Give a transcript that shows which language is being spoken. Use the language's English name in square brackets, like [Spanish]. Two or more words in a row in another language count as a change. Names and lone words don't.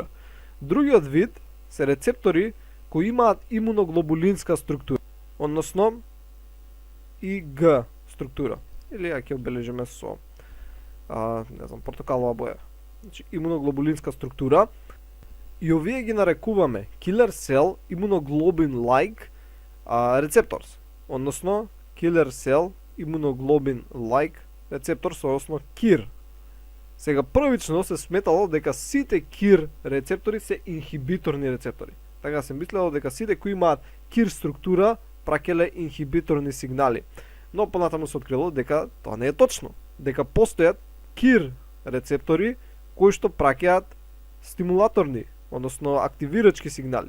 [Macedonian] Другиот вид се рецептори кои имаат имуноглобулинска структура, односно ИГ структура. Или ќе обележиме со портокалова боја. Значи, имуноглобулинска структура. И овие ги нарекуваме [English] killer cell immunoglobulin-like receptors, [Macedonian] односно [English] killer cell immunoglobulin-like receptors, [Macedonian] односно KIR. Сега првично се сметало дека сите KIR рецептори се инхибиторни рецептори. Така се мислело дека сите кои имаат KIR структура праќале инхибиторни сигнали. Но понатаму се открило дека тоа не е точно. Дека постојат KIR рецептори кои што праќаат стимулаторни, односно активирачки сигнали.